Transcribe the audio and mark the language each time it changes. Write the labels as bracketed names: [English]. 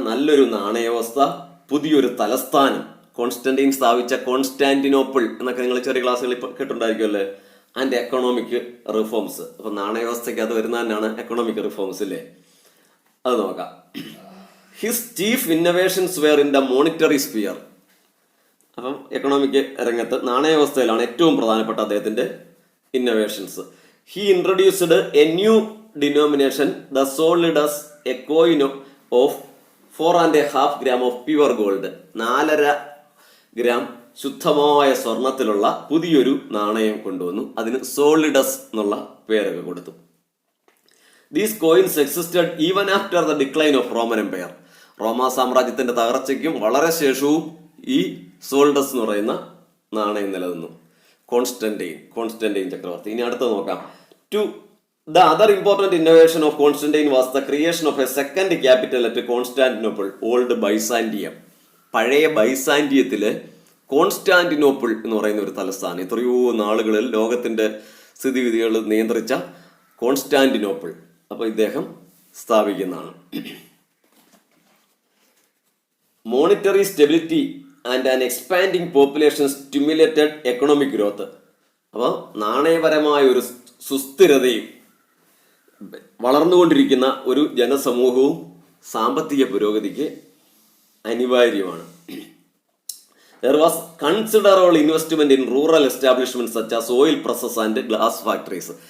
[Malayalam] നല്ലൊരു നാണയവ്യവസ്ഥ, പുതിയൊരു തലസ്ഥാനം, കോൺസ്റ്റന്റൈൻ സ്ഥാപിച്ച കോൺസ്റ്റാന്റിനോപ്പിൾ എന്നൊക്കെ നിങ്ങൾ ചെറിയ ക്ലാസ്സുകളിൽ കേട്ടിട്ടുണ്ടായിരിക്കുമല്ലേ, [English] And economic reforms. [Malayalam] അപ്പൊ നാണയവ്യവസ്ഥയ്ക്ക് അത് വരുന്ന തന്നെയാണ് എക്കണോമിക് റിഫോംസ് അല്ലേ, അത് നോക്കാം. [English] His chief innovations were in the monetary sphere. [Malayalam] അപ്പം എക്കണോമിക് രംഗത്ത് നാണയവ്യവസ്ഥയിലാണ് ഏറ്റവും പ്രധാനപ്പെട്ട അദ്ദേഹത്തിന്റെ innovations. [English] He introduced a new denomination, the solidus, a coin of 4.5 gram of pure gold. [Malayalam] 4.5 gram ശുദ്ധമായ സ്വർണത്തിലുള്ള പുതിയൊരു നാണയം കൊണ്ടുവന്നു. അതിന് സോളിഡസ് എന്നുള്ള പേരൊക്കെ കൊടുത്തു. [English] These coins existed even after the decline of Roman Empire. [Malayalam] റോമ സാമ്രാജ്യത്തിന്റെ തകർച്ചയ്ക്കും വളരെ ശേഷവും ഈ സോൾഡസ് എന്ന് പറയുന്ന നാണയം നിലനിന്നു. കോൺസ്റ്റന്റൈൻ ചക്രവർത്തി. ഇനി അടുത്ത് നോക്കാം. [English] The other important innovation of Constantine was the creation of a second capital at Constantinople, Old Byzantium. [Malayalam] പഴയ ബൈസാന്റിയത്തില് കോൺസ്റ്റാന്റിനോപ്പിൾ എന്ന് പറയുന്ന ഒരു തലസ്ഥാനം, എത്രയോ നാളുകളിൽ ലോകത്തിന്റെ സ്ഥിതിഗതികൾ നിയന്ത്രിച്ച കോൺസ്റ്റാന്റിനോപ്പിൾ, അപ്പൊ ഇദ്ദേഹം സ്ഥാപിക്കുന്നതാണ്. [English] Monetary stability and an expanding population stimulated economic growth. [Malayalam] അപ്പോൾ നാണയപരമായ ഒരു സുസ്ഥിരതയും വളർന്നുകൊണ്ടിരിക്കുന്ന ഒരു ജനസമൂഹവും സാമ്പത്തിക പുരോഗതിക്ക് അനിവാര്യമാണ്. [English] There was considerable investment in rural establishments such as oil presses and glass factories.